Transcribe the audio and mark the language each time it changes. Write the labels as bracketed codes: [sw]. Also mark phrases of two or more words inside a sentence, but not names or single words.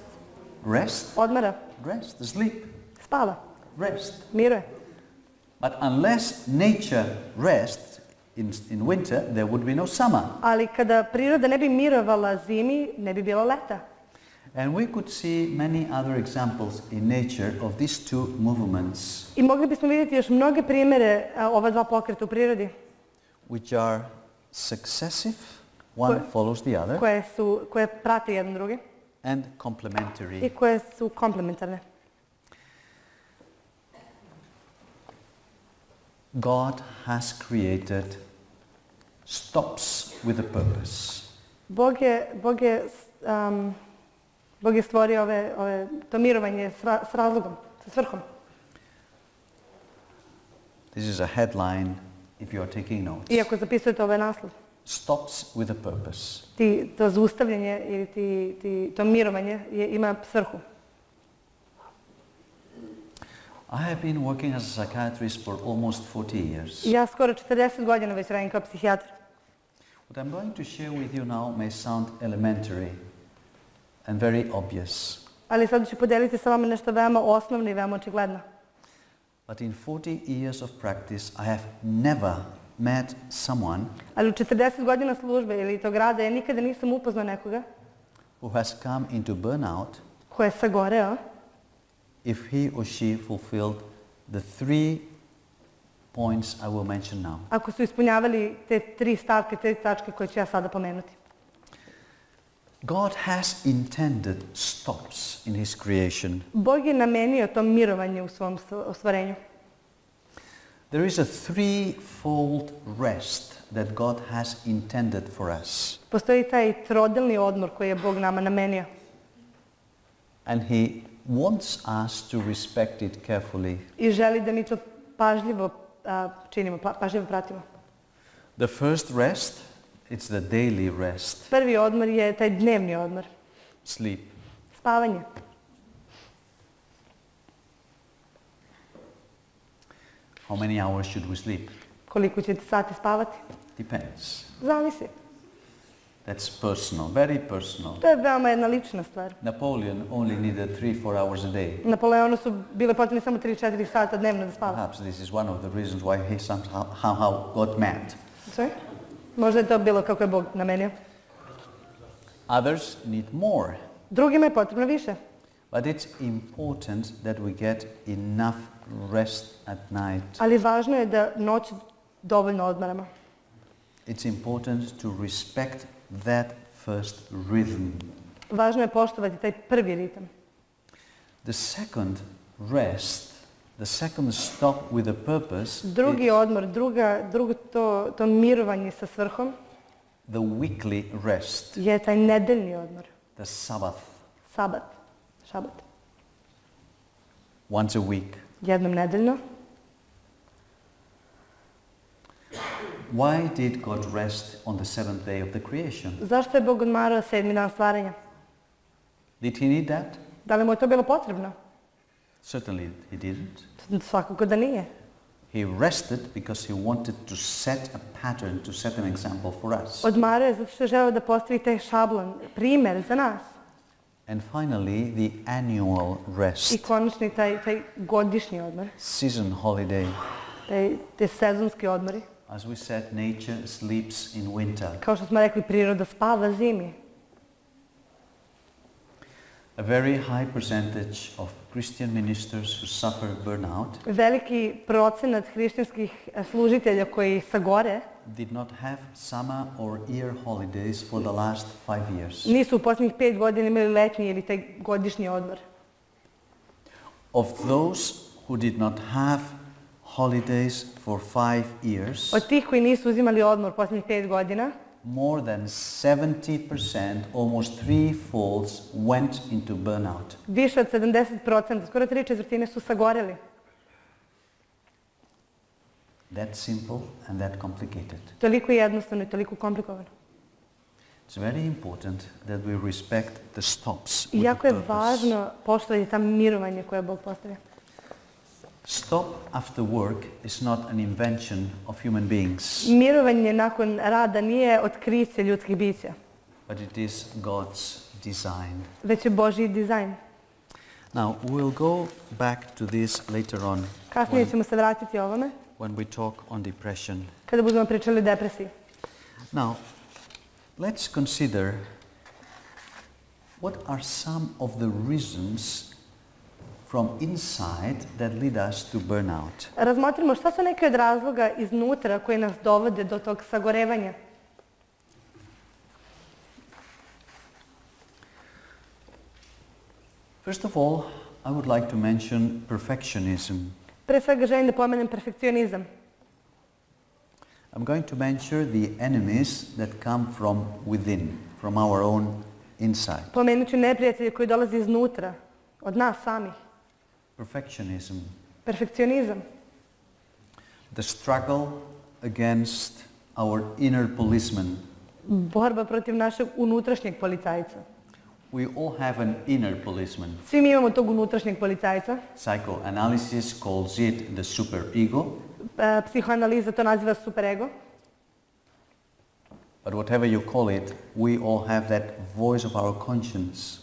[en] Rest, [sr] Odmara, [en] rest, sleep, [sr] spava, [en] rest. [sr] miruje. [en] But unless nature rests in winter, there would be no summer. [sr] Ali kada priroda ne bi mirovala zimi, ne bi bilo leta. [en] And we could see many other examples in nature of these two movements, [sr] I mogli bismo vidjeti još mnoge primjere ova dva pokreta u prirodi [en] which are successive, one follows the other, [sr] koje prate jedan drugi [en] and [sr] i [en] complementary. [sr] koje su komplementarne. [en] God has created stops with a purpose. [sr] Bog je stvorio to mirovanje s razlogom, sa svrhom. [en] This is a headline if you are taking notes. [sr] Iako zapisujete ovaj naslov. [en] Stops with a purpose. [sr] To zaustavljanje ili to mirovanje ima svrhu. [en] I have been working as a psychiatrist for almost 40 years. [sr] Ja skoro 40 godina već radim kao psihijatar. [en] What I'm going to share with you now may sound elementary and very obvious. [sr] Ali sad ću podeliti sa vama nešto veoma osnovno i veoma očigledno. [en] But in 40 years of practice, I have never met someone [sr] Ali u 40 godina službe ili tog rada ja nikada nisam upoznao nekoga [en] who has come into burnout [sr] ko je sagoreo [en] if he or she fulfilled the 3 points I will mention now. [sr] ako su ispunjavali te 3 stavke, te tačke koje ću ja sada pomenuti. [en] God has intended stops in His creation. [sr] Bog je namenio to mirovanje u svom stvorenju. [en] There is a threefold rest that God has intended for us. [sr] Postoji taj trodelni odmor koji je Bog nama namenio. [en] And He wants us to respect it carefully. [sr] I želi da mi to pažljivo činimo, pažljivo pratimo. [en] The first rest, it's the daily rest. [sr] Prvi odmor je taj dnevni odmor. [en] Sleep. [sr] Spavanje. [en] How many hours should we sleep? [sr] Koliko ćete sati spavati? [en] Depends. [sr] Zavisi. [en] That's personal, very personal. [sr] To je veoma jedna lična stvar. [en] Napoleon only needed 3-4 hours a day. [sr] Napoleonu su bile potrebne samo 3-4 sata dnevno da spava. [en] Perhaps this is one of the reasons why he somehow got mad. Sorry? [sr] Možda je to bilo kako je Bog namenio. [en] Others need more. [sr] Drugima je potrebno više. [en] But it's important that we get enough rest at night. [sr] Ali važno je da noć dovoljno odmaramo. [en] It's important to respect that first rhythm. [sr] Važno je poštovati taj prvi ritam. [en] The second rest, the second stop with a purpose, [sr] Drugi odmor, drugo to mirovanje sa svrhom [en] the weekly rest, [sr] je taj nedeljni odmor. [en] the Sabbath, [sr] Sabat, šabat. [en] once a week. [sr] Jednom nedeljno. [en] Why did God rest on the seventh day of the creation? [sr] Zašto je Bog odmarao 7. dan stvaranja? [en] Did he need that? [sr] Da li mu je to bilo potrebno? [en] Certainly he didn't. [sr] Svakako da nije. [en] He rested because he wanted to set a pattern, to set an example for us. [sr] Odmarao je zato što je želeo da postavi taj šablon, primjer za nas. [en] And finally, the annual rest. [sr] I konačni taj godišnji odmor. [en] Season holiday. [sr] Te sezonski odmori. [en] As we said, nature sleeps in winter. [sr] Kao što smo rekli, priroda spava zimi. [en] A very high percentage of Christian ministers who suffer burnout [sr] veliki procenat hrišćanskih služitelja koji sagore [en] did not have summer or year holidays for the last 5 years. [sr] Nisu u posljednjih 5 godina imali letnji ili taj godišnji odmor. [en] Of those who did not have holidays for 5 years, [sr] od tih koji nisu uzimali odmor posljednjih 5 godina, [en] more than 70%, almost 3/4, went into burnout. [sr] Više od 70%, skoro 3/4 su sagoreli. [en] That simple and that complicated. [sr] Toliko jednostavno i toliko komplikovano. [en] It's very important that we respect the stops. [sr] I jako je važno poštovati ta mirovanje koje Bog postavlja. [en] Stop after work is not an invention of human beings. [sr] Mirovanje nakon rada nije otkriće ljudskih bića. [en] But it is God's design. [sr] Već je Božji dizajn. [en] Now we'll go back to this later on. [sr] Kasnije ćemo se vratiti ovome. [en] When we talk on depression. [sr] Kada budemo pričali o depresiji. [en] Now, let's consider what are some of the reasons from inside that lead us to burnout. [sr] Razmotrimo šta su neki od razloga iznutra koji nas dovode do tog sagorevanja. [en] First of all, I would like to mention perfectionism. [sr] Pre svega želim da pomenem perfekcionizam. [en] I'm going to mention the enemies that come from within, from our own inside. [sr] Pomenut ću neprijatelje koji dolaze iznutra, od nas samih. [en] Perfectionism. [sr] Perfekcionizam. [en] The struggle against our inner policeman. [sr] Borba protiv našeg unutrašnjeg policajca. [en] We all have an inner policeman. [sr] Svi mi imamo tog unutrašnjeg policajca. [en] Psychoanalysis calls it the superego. [sr] Psihoanaliza to naziva superego. [en] But whatever you call it, we all have that voice of our conscience.